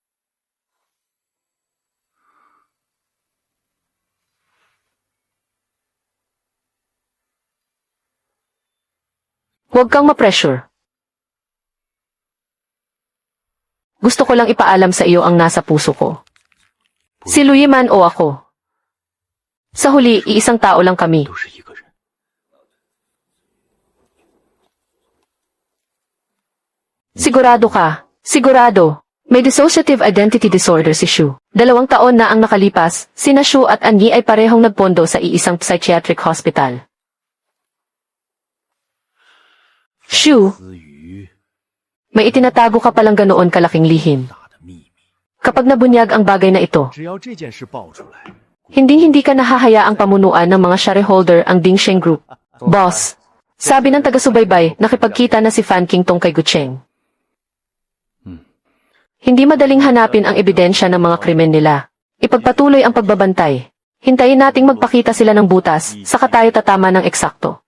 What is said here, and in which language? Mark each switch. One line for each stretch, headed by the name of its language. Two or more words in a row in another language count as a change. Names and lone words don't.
Filipino: Huwag kang ma-pressure. Gusto ko lang ipaalam sa iyo ang nasa puso ko. Si Luyi man o ako. Sa huli, iisang tao lang kami.
Chinese: 都是一个人。
Filipino: Sigurado ka. Sigurado. May
English: dissociative identity disorder
Filipino: si Shu. 2 taon na ang nakalipas, sina Shu at Anyi ay parehong nagpondo sa iisang
English: psychiatric hospital.
Filipino: Shu,
Chinese: 子瑜
Filipino: may itinatago ka palang ganoon kalaking lihim.
Chinese: 大的秘密，
Filipino: Kapag nabunyag ang bagay na ito,
Chinese: 只要这件事爆出来，
Filipino: hindi ka nahahayaang pamunuan ng mga shareholder ang Dingsheng Group. Boss, sabi ng taga-subaybay, nakipagkita na si Fan King tong kay Gucheng. Hindi madaling hanapin ang ebidensya ng mga krimen nila. Ipagpatuloy ang pagbabantay. Hintayin nating magpakita sila ng butas, saka tayo tatama ng eksakto.